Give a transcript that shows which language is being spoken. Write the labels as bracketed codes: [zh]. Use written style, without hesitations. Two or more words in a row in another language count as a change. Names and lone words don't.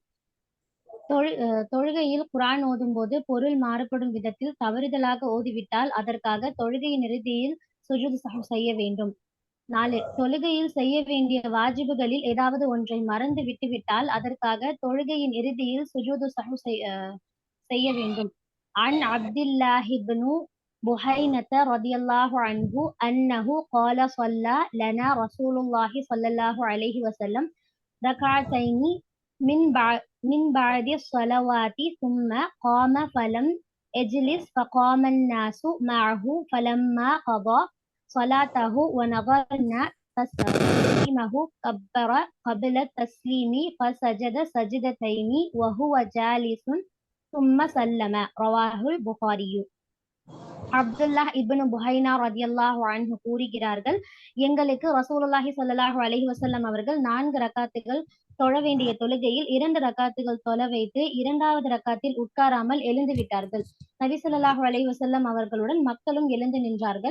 [ta] தொழுகையில் குர்ஆன் ஓதும்போது பொருள் மாறுபடும் விதத்தில் தவறுதலாக ஓதிவிட்டால் அதற்காக தொழுகையின் இறுதியில் சுஜூது சஹ்வ் செய்ய வேண்டும். 4. தொழுகையில் செய்ய வேண்டிய வாஜிபுகளில் ஏதாவது ஒன்றை மறந்து விட்டுவிட்டால் அதற்காக தொழுகையின் இறுதியில் சுஜூது சஹ்வ் செய்ய வேண்டும். [ar] عن عبد الله ابن بحينة رضي الله عنه أنه قال صلى لنا رسول الله صلى الله عليه وسلم ركعتين من بعد الصلوات ثم قام فلم يجلس فقام الناس معه فلما قضى صلاته ونظرنا تسليمه كبر قبل التسليم فسجد سجدتين وهو جالس ثم سلم. رواه البخاري. [ta] அப்துல்லாஹ் இப்னு புஹைனா ரலியல்லாஹு அன்ஹு கூறுகிறார்கள், எங்களுக்கு [ar] رسول الله صلى الله عليه وسلم [ta] அவர்கள் 4 ரக்காத்துகள் தொழ வேண்டிய தொழுகையில் 2 ரக்காத்துகள் தொழ வைத்து 2வது ரக்காத்தில் உட்காராமல் எழுந்து விட்டார்கள். நபி [ar] صلى الله عليه وسلم [ta] அவர்களுடன் மக்களும் எழுந்து நின்றார்கள்.